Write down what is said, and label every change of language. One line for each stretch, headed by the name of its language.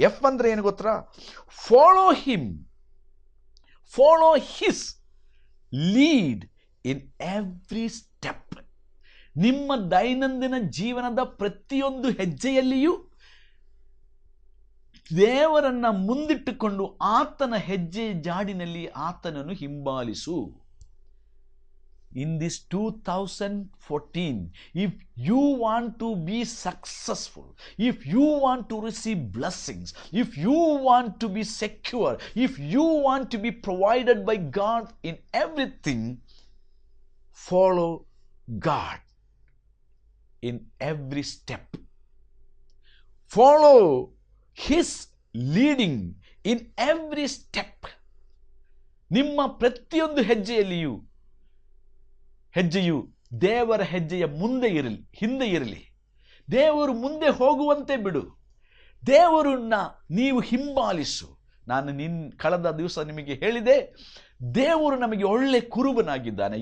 Kannada: F ಅಂದ್ರೆ ಏನು ಗೊತ್ತಾ?
English: Follow him, follow his lead in every step.
Kannada: ನಿಮ್ಮ ದೈನಂದಿನ ಜೀವನದ ಪ್ರತಿಯೊಂದು ಹೆಜ್ಜೆಯಲ್ಲಿಯೂ ದೇವರನ್ನ ಮುಂದಿಟ್ಟುಕೊಂಡು ಆತನ ಹೆಜ್ಜೆ ಜಾಡಿನಲ್ಲಿ ಆತನನ್ನು ಹಿಂಬಾಲಿಸು.
English: In this 2014, if you want to be successful, if you want to receive blessings, if you want to be secure, if you want to be provided by God in everything, follow God in every step. Follow His leading in every step.
Kannada: ನಿಮ್ಮ ಪ್ರತಿಯೊಂದು ಹೆಜ್ಜೆಯು ದೇವರ ಹೆಜ್ಜೆಯ ಮುಂದೆ ಇರಲಿ, ಹಿಂದೆ ಇರಲಿ. ದೇವರು ಮುಂದೆ ಹೋಗುವಂತೆ ಬಿಡು, ದೇವರನ್ನ ನೀವು ಹಿಂಬಾಲಿಸು. ನಾನು ಕಳೆದ ದಿವಸ ನಿಮಗೆ ಹೇಳಿದೆ, ದೇವರು ನಮಗೆ ಒಳ್ಳೆ ಕುರುಬನಾಗಿದ್ದಾನೆ.